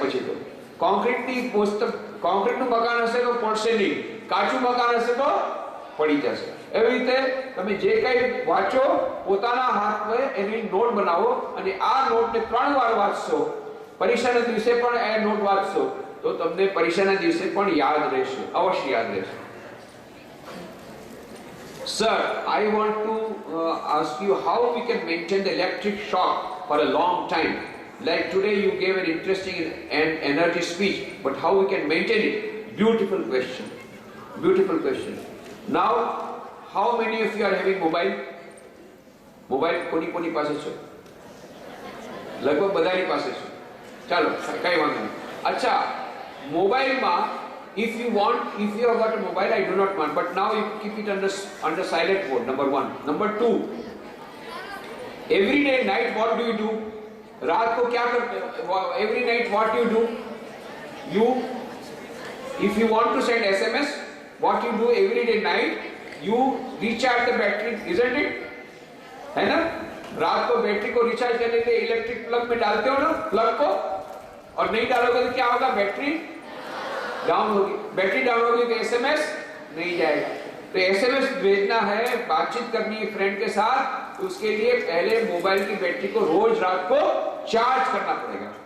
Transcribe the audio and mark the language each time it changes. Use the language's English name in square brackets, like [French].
[Gujarati] પછી તો કોન્ક્રીટનું મકાન હશે તો પડશે નહીં, કાચું મકાન હશે તો પડી જશે. એવી રીતે તમે જે કંઈ વાંચો પોતાના હાથમાં એની નોટ બનાવો અને આ નોટને 3 વાર વાંચશો. પરીક્ષાના દિવસે પણ એ નોટ વાંચશો તો તમને પરીક્ષાના દિવસે પણ યાદ રહેશે, અવશ્ય યાદ રહેશે. [English] Sir, I want to ask you how we can maintain the electric shock for a long time. Like today you gave an interesting and energy speech, but how we can maintain it? Beautiful question. Beautiful question. Now, how many of you are having mobile? [Gujarati] Mobile કોની પાસે છે? લગભગ બધાની પાસે છે. ચાલો, કઈ વાંધો નહીં. અચ્છા, મોબાઈલમાં [English] if you have got a mobile, I do not want, but now you keep it under silent mode, number 1. Number 2, every day night what do you do? [Hindi] रात को क्या करते हो? [English] Every night what you do? If you want to send SMS, what you do every day night, you recharge the battery, isn't it? [Hindi] है ना? रात को battery को रिचार्ज करने के लिए इलेक्ट्रिक प्लग में डालते हो ना प्लग को, और नहीं डालोगे तो क्या होगा, बैटरी डाउन होगी। बैटरी डाउन होगी तो एसएमएस नहीं जाएगा। तो एसएमएस भेजना है, बातचीत करनी है फ्रेंड के साथ, उसके लिए पहले मोबाइल की बैटरी को रोज रात को चार्ज करना पड़ेगा।